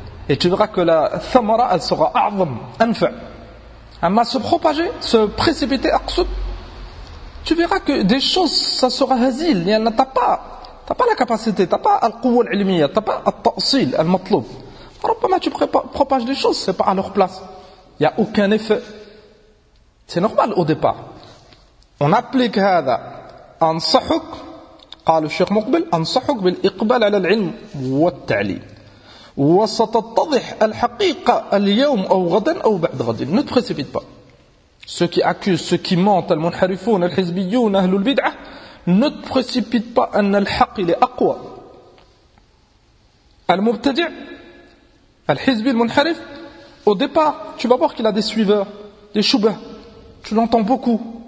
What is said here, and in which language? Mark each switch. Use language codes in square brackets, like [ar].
[fr] Et tu verras que la thamara elle sera a'zam, anfa'. Amma se propager, se précipiter aqsud, tu verras que des choses ça sera hazil, il n'y en a pas. Tu n'as pas la capacité, tu n'as pas [ar] al-quwwa al-ilmiyya, [fr] tu n'as pas [ar] al-ta'sil al-matlub. [fr] Probablement tu propages des choses, c'est pas à leur place. Il n'y a aucun effet. C'est normal au départ. On applique هذا. [ar] أنصحك قال الشيخ مقبل أنصحك بالإقبال على العلم والتعليم وستتضح الحقيقة اليوم أو غدا أو بعد غد. [fr] Ne te précipite pas. Ceux qui accusent, ceux qui mentent, les munharifoun, les hizbiyoun, les ahlul bid'ah, ne te précipite pas أن الحق il est أقوى. المبتدع Al-Hizbi, al-Munharif, au départ, tu vas voir qu'il a des suiveurs, des choubahs. Tu l'entends beaucoup.